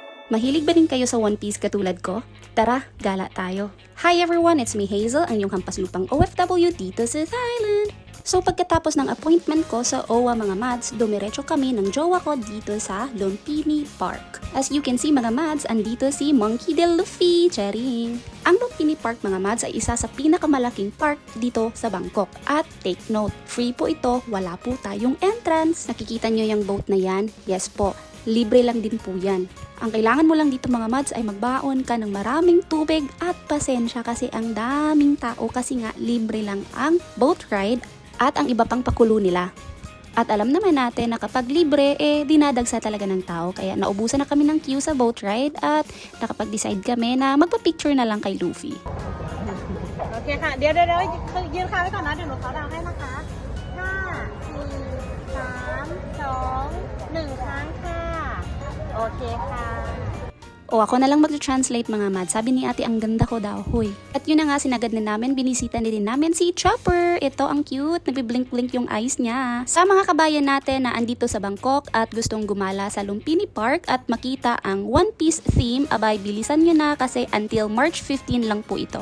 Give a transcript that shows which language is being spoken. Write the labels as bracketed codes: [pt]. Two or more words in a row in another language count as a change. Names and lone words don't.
[tl] Mahilig ba rin kayo sa One Piece katulad ko? Tara, gala tayo. [en] Hi everyone, it's me Hazel, [tl] ang iyong hampaslupang OFW dito sa Thailand. So pagkatapos ng appointment ko sa OWA mga mads, dumiretso kami ng jowa ko dito sa Lumpini Park. [en] As you can see [tl] mga mads, andito si Monkey D. Luffy, charing. Ang Lumpini Park mga mads ay isa sa pinakamalaking park dito sa Bangkok. At [en] take note, [tl] free po ito, wala po tayong entrance. Nakikita nyo yung boat na yan? Yes po. Libre lang din po yan. Ang kailangan mo lang dito mga mads ay magbaon ka ng maraming tubig at pasensya kasi ang daming tao kasi nga libre lang ang [en] boat ride [tl] at ang iba pang pakulo nila. At alam naman natin na kapag libre, dinadagsa talaga ng tao. Kaya naubusan na kami ng queue sa [en] boat ride [tl] at nakapag-decide kami na magpa-picture na lang kay Luffy. [th] โอเคค่ะเดี๋ยวยืนค้างไว้ก่อนนะเดี๋ยวหนูเขาดาวให้นะคะ5 4 3 2 1ค้างค่ะโอเคค่ะ [tl] O ako na lang mag-translate mga mad. Sabi ni ate, ang ganda ko daw, huy. At yun na nga, sinagad na namin, binisita din namin si Chopper. Ito, ang cute, nagbi-blink-blink yung eyes niya. Sa mga kabayan natin na andito sa Bangkok at gustong gumala sa Lumpini Park at makita ang One Piece theme, abay, bilisan nyo na kasi [en] until March 15 [tl] lang po ito.